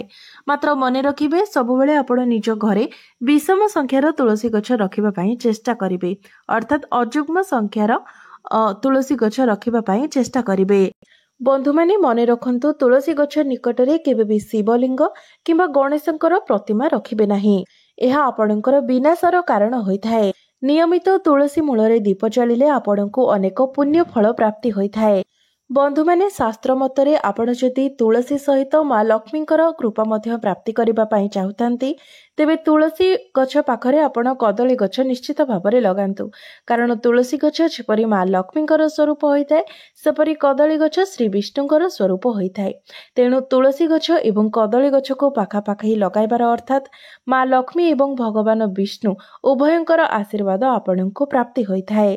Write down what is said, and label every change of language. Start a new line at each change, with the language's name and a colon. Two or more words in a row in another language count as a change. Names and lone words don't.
Odia: ମାତ୍ର ମନେ ରଖିବେ ସବୁବେଳେ ଆପଣ ନିଜ ଘରେ ବିଷମ ସଂଖ୍ୟାର ତୁଳସୀ ଗଛ ରଖିବା ପାଇଁ ଚେଷ୍ଟା କରିବେ, ଅର୍ଥାତ ଅଯୁଗ୍ମ ସଂଖ୍ୟାର ତୁଳସୀ ଗଛ ରଖିବା ପାଇଁ ଚେଷ୍ଟା କରିବେ। ବନ୍ଧୁ ମାନେ ମନେ ରଖନ୍ତୁ ତୁଳସୀ ଗଛ ନିକଟରେ କେବେ ବି ଶିବଲିଙ୍ଗ କିମ୍ବା ଗଣେଶଙ୍କର ପ୍ରତିମା ରଖିବେ ନାହିଁ। ଏହା ଆପଣଙ୍କର ବିନାଶର କାରଣ ହୋଇଥାଏ। ନିୟମିତ ତୁଳସୀ ମୂଳରେ ଦୀପ ଜାଳିଲେ ଆପଣଙ୍କୁ ଅନେକ ପୁଣ୍ୟ ଫଳ ପ୍ରାପ୍ତି ହୋଇଥାଏ। ବନ୍ଧୁ ମାନେ ଶାସ୍ତ୍ର ମତରେ ଆପଣ ଯଦି ତୁଳସୀ ସହିତ ମା ଲକ୍ଷ୍ମୀଙ୍କର କୃପା ମଧ୍ୟ ପ୍ରାପ୍ତି କରିବା ପାଇଁ ଚାହୁଁଥାନ୍ତି ତେବେ ତୁଳସୀ ଗଛ ପାଖରେ ଆପଣ କଦଳୀ ଗଛ ନିଶ୍ଚିତ ଭାବରେ ଲଗାନ୍ତୁ। କାରଣ ତୁଳସୀ ଗଛ ଯେପରି ମା ଲକ୍ଷ୍ମୀଙ୍କର ସ୍ୱରୂପ ହୋଇଥାଏ ସେପରି କଦଳୀ ଗଛ ଶ୍ରୀ ବିଷ୍ଣୁଙ୍କର ସ୍ୱରୂପ ହୋଇଥାଏ। ତେଣୁ ତୁଳସୀ ଗଛ ଏବଂ କଦଳୀ ଗଛ କୁ ପାଖାପାଖି ଲଗାଇବାର ଅର୍ଥାତ ମା ଲକ୍ଷ୍ମୀ ଏବଂ ଭଗବାନ ବିଷ୍ଣୁ ଉଭୟଙ୍କର ଆଶୀର୍ବାଦ ଆପଣଙ୍କୁ ପ୍ରାପ୍ତି ହୋଇଥାଏ।